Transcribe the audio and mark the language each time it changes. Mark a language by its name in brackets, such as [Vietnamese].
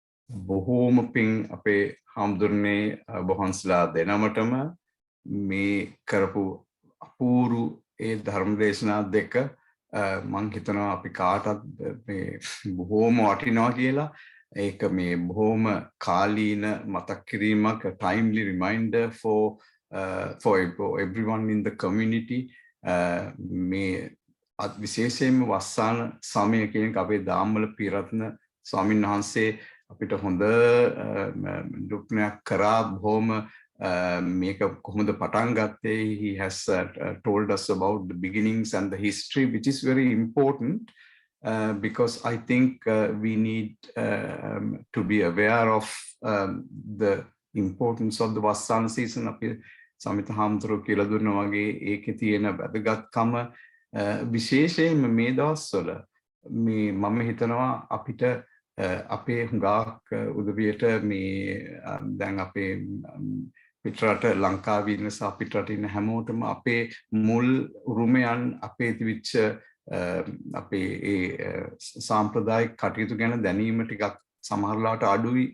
[Sinhala] බොහෝම පිං අපේ හාමුදුරනේ වහන්සලා දෙනමටම මේ කරපු අපූරු ඒ ධර්ම දේශනා දෙක මං හිතනවා අපි කාටත් මේ බොහෝම වටිනවා කියලා. ඒක මේ බොහෝම කාලීන මතක් කිරීමක්, [English] timely reminder for everyone in the community. [Sinhala] මේ විශේෂයෙන්ම වස්සාන සමය කියන එක අපේ දාම්වල පිරත්න ස්වාමීන් වහන්සේ අපිට හොඳ දුක්නයක් කරා. බොහොම මේක කොහොමද පටන් ගත්තේ. [English] He has told us about the beginnings and the history, which is very important because I think we need to be aware of the importance of the Vassana season. [Sinhala] අපි සමිත හාමුදුරුවෝ කියලා දුන්නා වගේ ඒකේ තියෙන වැදගත්කම විශේෂයෙන්ම මේ දවස්වල මේ මම හිතනවා අපිට අපේ හුඟක් උදවියට මේ දැන් අපේ පිටරට ලංකාවේ ඉන්න සහ පිටරට ඉන්න හැමෝටම අපේ මුල් උරුමයන් අපේ තිබිච්ච අපේ ඒ සාම්ප්‍රදායික කටයුතු ගැන දැනීම ටිකක් සමහරලාට අඩුයි.